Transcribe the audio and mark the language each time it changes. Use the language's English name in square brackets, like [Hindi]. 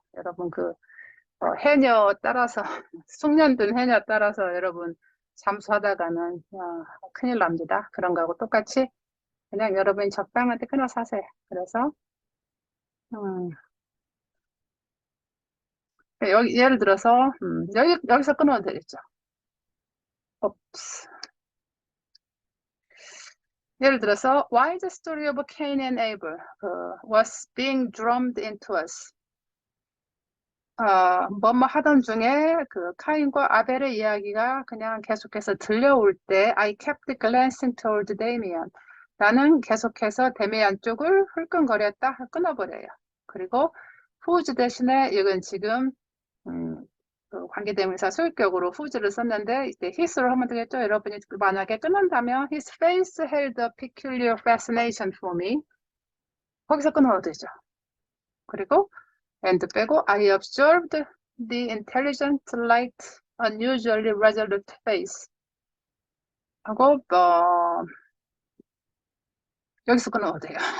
[Korean] 여러분 해녀 따라서 숙련된 해녀 따라서 여러분 잠수하다가는 큰일 납니다. 그런 거하고 똑같이 그냥 여러분이 적당한 때 끊어서 하세요. 그래서 예를 들어서 여기서 끊어도 되겠죠. 예를 들어서 [English] why the story of Cain and Abel was being drummed into us. [Korean] 뭐뭐 하던 중에 그 카인과 아벨의 이야기가 그냥 계속해서 들려올 때 [English] I kept glancing toward Damien. [Korean] 나는 계속해서 데미안 쪽을 흘끔거렸다 끊어버려요. 그리고 whose 대신에 이건 지금 그 관계대명사 소유격으로 whose를 썼는데 이때 his로 하면 되겠죠. 여러분이 만약에 끊는다면 [English] his face held a peculiar fascination for me. [Korean] 거기서 끊어도 되죠. [English] 그리고 and 빼고 I observed the intelligent light unusually resolute face [Korean] 하고 여기서 끊어도 돼요.